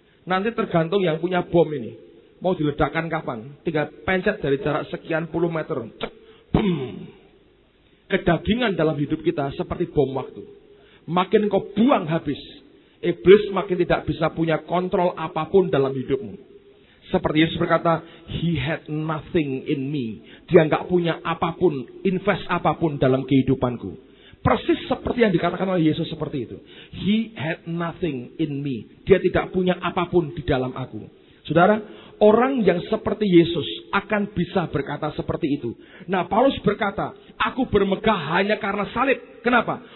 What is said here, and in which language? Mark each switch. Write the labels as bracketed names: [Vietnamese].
[Indonesian] Nanti tergantung yang punya bom ini. Mau diledakkan kapan? Tinggal pencet dari jarak sekian puluh meter. Cek, bum. Kedagingan dalam hidup kita seperti bom waktu. Makin kau buang habis, iblis makin tidak bisa punya kontrol apapun dalam hidupmu. Seperti Yesus berkata, [English] He had nothing in me. [Indonesian] Dia nggak punya apapun, invest apapun dalam kehidupanku. Persis seperti yang dikatakan oleh Yesus seperti itu. [English] He had nothing in me. [Indonesian] Dia tidak punya apapun di dalam aku. Saudara, orang yang seperti Yesus akan bisa berkata seperti itu. Nah, Paulus berkata, aku bermegah hanya karena salib. Kenapa?